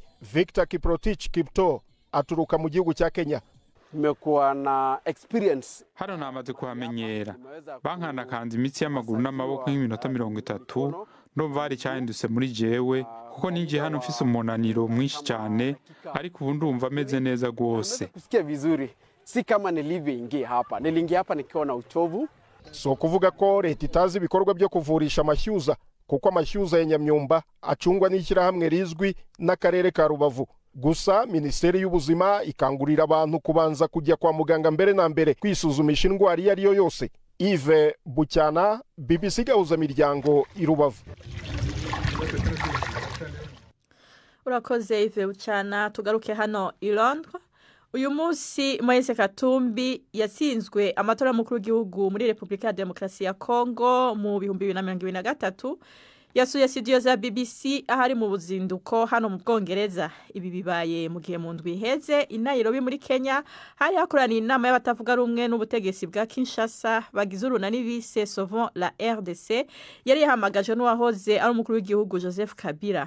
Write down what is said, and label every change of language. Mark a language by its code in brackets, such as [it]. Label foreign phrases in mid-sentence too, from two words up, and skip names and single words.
[rw] Victor Kiprotich Kipto aturuka mu gihugu cya Kenya. [sw] Nimekuwa na experience. [rw] Hano namaze kuhamenyera. Bankanakanze imitsi y'amaguru n'amaboko nk'iminota 30 ndumva hari cyahindutse muri jewe kuko ninjye hano mfise umunaniro mwinshi cyane ariko ubu ndumva ameze neza rwose. [sw] Kusikia vizuri. Si kama nilivyoingia hapa. Niliingia hapa nikiwa na uchovu. [rw] So kuvuga ko leta itazi ibikorwa byo kuvurisha amashyuza kuko amashyuza ya Nyamyumba acungwa n'ishyirahamwe rizwi n'akarere ka Rubavu. Gusa Minisiteri y'Ubuzima ikangurira abantu kubanza kujya kwa muganga mbere na mbere kwisuzumisha indwara iyo ariyo yose. Yves Bucyana, BBC Gahuzamiryango i Rubavu. Urakoze Yves Bucyana. Tugaruke hano i Londres. Uyu munsi Moise Katumbi yatsinzwe amatora y'umukuru w'igihugu muri Repubulika ya Demokarasi ya Kongo mu 2023. Yasuye studio za BBC ahari mu buzinduko hano mu Bwongereza. Ibi bibaye mu gihe mu ndwi iheze i Nairobi muri Kenya hari hakoraniye inama y'abatavuga rumwe n'ubutegetsi bwa Kinshasa bagize urunani bise Sauvons la RDC yari yahamagaje n'uwahoze ari umukuru w'igihugu Joseph Kabila.